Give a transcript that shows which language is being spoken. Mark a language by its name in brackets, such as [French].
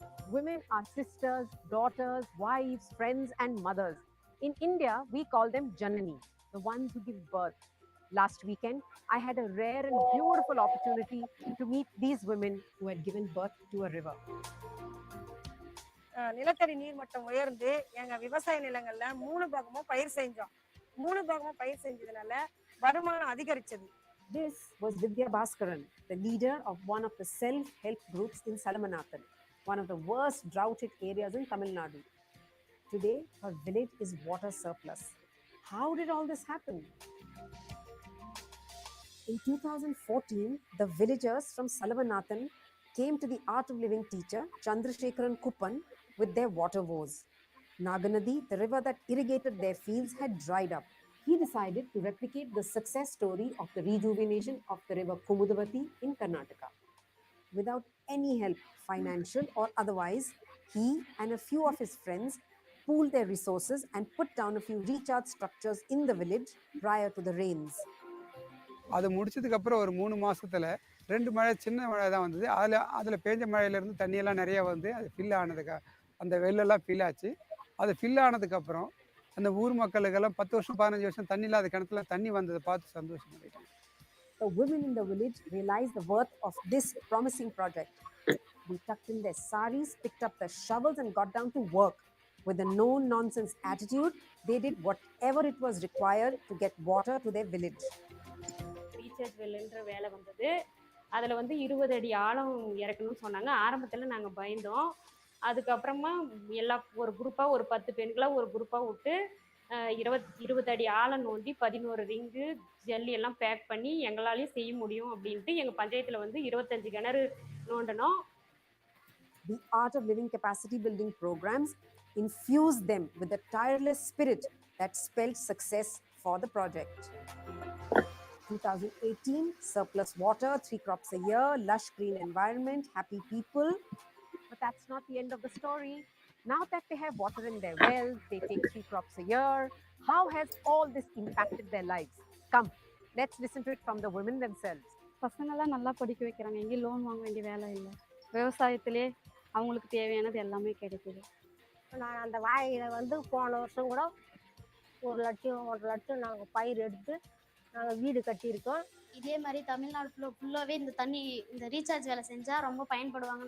[English] Women are sisters, daughters, wives, friends, and mothers. In India, we call them Janani, the ones who give birth. Last weekend, I had a rare and beautiful opportunity to meet these women who had given birth to a river. [Tamil] நிலத்தடி நீர்மட்டம் உயர்ந்து எங்க விவசாய நிலங்கள்ல 3 பாகமும் பயிர் செஞ்சோம். 3 பாகமும் பயிர் செஞ்சதுனால வருமானம் அதிகரிச்சது. [English] This was Vidya Bhaskaran, the leader of one of the self-help groups in Salamanathan, one of the worst droughted areas in Tamil Nadu. Today, her village is water surplus. How did all this happen? In 2014, the villagers from Salamanathan came to the Art of Living teacher, Chandrasekharan Kuppan, with their water woes. Naganadi, the river that irrigated their fields, had dried up. He decided to replicate the success story of the rejuvenation of the river Kumudavati in Karnataka. Without any help, financial or otherwise, he and a few of his friends pooled their resources and put down a few recharge structures in the village prior to the rains. [Tamil] அது முடிச்சதுக்கப்புறம் ஒரு 3 மாதத்தில் 2 மழை சின்ன மழை தான் வந்தது. அதில் பேஞ்ச மழையிலேருந்து தண்ணியெல்லாம் நிறைய வந்து அது ஃபில் ஆனதுக்கு அந்த வெள்ளெல்லாம் ஃபில் ஆச்சு. அது ஃபில் ஆனதுக்கப்புறம் அந்த ஊர் மக்களுக்கெல்லாம் 10 வருஷம் 15 வருஷம் தண்ணி இல்லாத கிணத்துல தண்ணி வந்ததை பார்த்து சந்தோஷம் பண்ணிட்டாங்க. [English] The women in the village realized the worth of this promising project. They tucked in their saris, picked up their shovels and got down to work. With a no-nonsense attitude, they did whatever it was required to get water to their village. [Tamil] Recharge வெல்லுன்ற வேலை வந்தது. அதில் வந்து 20 அடி ஆழம் இறக்கணும்னு சொன்னாங்க. ஆரம்பத்தில் நாங்கள் பயந்தோம். அதுக்கப்புறமா ஒரு குரூப்பாக ஒரு 10 பெண்களாக ஒரு குரூப்பாக விட்டு 20 அடி ஆழம் நோண்டி 11 ரிங்கு ஜல்லி எல்லாம் பேக் பண்ணி எங்களாலேயும் செய்ய முடியும் அப்படின்ட்டு எங்கள் பஞ்சாயத்தில் வந்து 25 கிணறு நோண்டணும். [English] The Art of Living capacity building programs infused them with a tireless spirit that spelled success for the project. 2018, surplus water, 3 crops a year, lush green environment, happy people. But that's not the end of the story. Now that they have water in their wells, they take 3 crops a year. How has all this impacted their lives? Come, let's listen to it from the women themselves. [Tamil] பசங்கள்லாம் நல்லா படிக்க வைக்கிறாங்க. எங்கேயும் loan வாங்க வேண்டிய வேலை இல்லை. விவசாயத்திலே அவங்களுக்கு தேவையானது எல்லாமே கிடைக்குது. நான் அந்த வாயில் வந்து போன வருஷம் கூட 1 லட்சம் 1.5 லட்சம் நாங்கள் பயிர் எடுத்து நாங்கள் வீடு கட்டியிருக்கோம். இதே மாதிரி தமிழ்நாடு ஃபுல்லாகவே இந்த தண்ணி இந்த ரீசார்ஜ் வேலை செஞ்சால் ரொம்ப பயன்படுவாங்க.